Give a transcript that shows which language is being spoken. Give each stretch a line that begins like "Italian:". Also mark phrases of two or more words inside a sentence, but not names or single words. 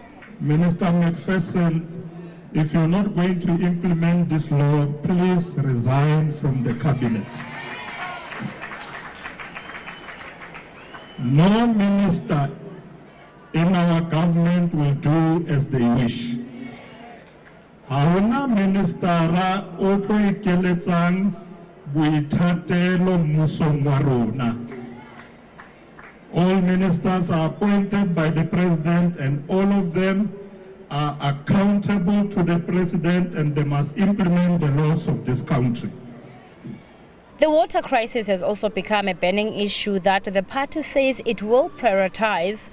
English: Minister McPherson, if you're not going to implement this law, please resign from the cabinet. No minister in our government will do as they wish.
Southern Sotho: Haona ministera o tlo ikeletsang boithatelo mmusong wa rona.
English: All ministers are appointed by the president and all of them are accountable to the president and they must implement the laws of this country. The water crisis has also become a burning issue that the party says it will prioritize.